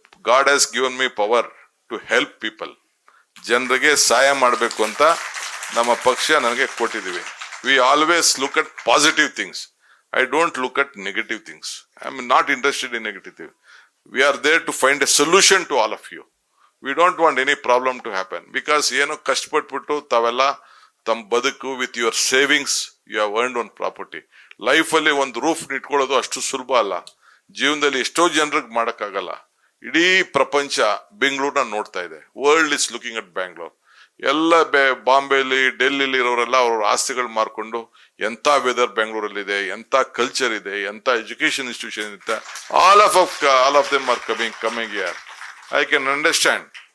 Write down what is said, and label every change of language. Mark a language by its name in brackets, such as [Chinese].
[English] God has given me power to help people. [Kannada] ಜನರಿಗೆ ಸಹಾಯ ಮಾಡಬೇಕು ಅಂತ ನಮ್ಮ ಪಕ್ಷ ನನಗೆ ಕೊಟ್ಟಿದ್ದೀವಿ. [English] We always look at positive things. I don't look at negative things. I am not interested in negative things. We are there to find a solution to all of you. We don't want any problem to happen. Because [Kannada] ಏನು ಕಷ್ಟಪಟ್ಬಿಟ್ಟು ತಾವೆಲ್ಲ ತಮ್ಮ ಬದುಕು [English] with your savings you have earned one property. [Kannada] Life ಅಲ್ಲಿ ಒಂದು roof ಇಟ್ಕೊಳ್ಳೋದು ಅಷ್ಟು ಸುಲಭ ಅಲ್ಲ. ಜೀವನದಲ್ಲಿ ಎಷ್ಟೋ ಜನರಿಗೆ ಮಾಡಕ್ಕಾಗಲ್ಲ. ಇಡೀ ಪ್ರಪಂಚ ಬೆಂಗಳೂರನ್ನ ನೋಡ್ತಾ ಇದೆ. [English] World is looking at Bangalore. [Kannada] ಎಲ್ಲ ಬಾಂಬೆಲಿ, ಡೆಲ್ಲಿಲಿ ಇರೋರೆಲ್ಲ ಅವ್ರ ಆಸ್ತಿಗಳು ಮಾರ್ಕೊಂಡು, ಎಂತ ವೆದರ್ ಬೆಂಗಳೂರಲ್ಲಿ ಇದೆ, ಎಂತ ಕಲ್ಚರ್ ಇದೆ, ಎಂತ ಎಜುಕೇಶನ್ ಇನ್ಸ್ಟಿಟ್ಯೂಷನ್ ಇದೆ, [English] All of them are coming here. I can understand.